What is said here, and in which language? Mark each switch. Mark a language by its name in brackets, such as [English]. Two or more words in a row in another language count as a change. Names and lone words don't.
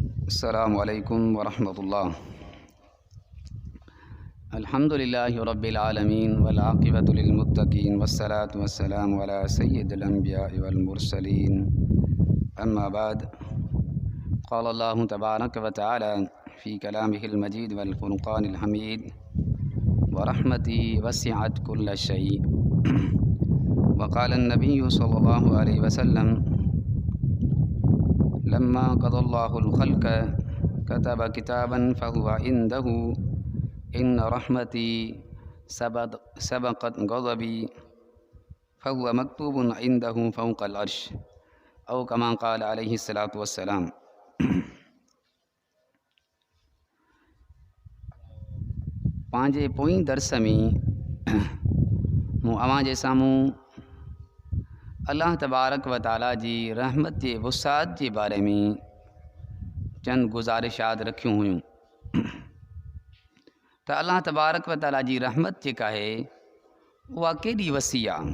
[Arabic] السلام عليكم ورحمة الله الحمد لله رب العالمين والعاقبة للمتقين والصلاة والسلام على سيد الأنبياء والمرسلين. أما بعد قال الله تبارك وتعالى في كلامه المجيد والفرقان الحميد ورحمتي وسعت كل شيء وقال النبي صلى الله عليه وسلم لما قضى الله الخلق كتب كتابا فهو عنده إن رحمتي سبقت غضبي فهو مكتوب عنده فوق العرش أو كما قال عليه الصلاة والسلام. [Sindhi] पंहिंजे पोइ दर्स में मूं अव्हां जे साम्हूं अल्लाह [Arabic] تبارك وتعالى [Sindhi] जी रहमत जे वुसाअत जे बारे में चंद गुज़ारिशात रखियूं हुयूं त अल्लाह [Arabic] تبارك وتعالى [Sindhi] जी रहमत जेका आहे उहा केॾी वसी आहे।